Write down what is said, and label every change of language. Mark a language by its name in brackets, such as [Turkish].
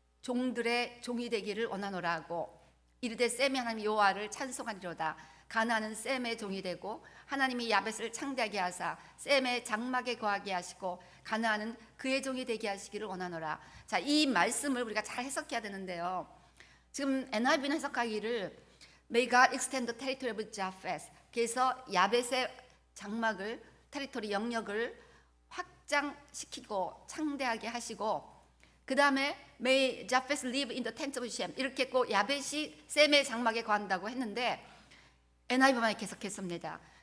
[Korean] 종들의 종이 되기를 원하노라 하고 이르되 셈이 하나님 여호와를 찬송하리로다. 가나안은 셈의 종이 되고 하나님이 야벳을 창대하게 하사 셈의 장막에 거하게 하시고 가나안은 그의 종이 되게 하시기를 원하노라. 자, 이 말씀을 우리가 잘 해석해야 되는데요. 지금 NIV는 해석하기를 [English] May God extend the territory of Japheth. [Korean] 그래서 야벳의 장막을, 테리토리 영역을 확장시키고 창대하게 하시고, 그 다음에 [English] May Japheth live in the tent of Shem. [Korean] 이렇게 했고 야벳이 셈의 장막에 거한다고 했는데 NIV만 이렇게 해석했습니다.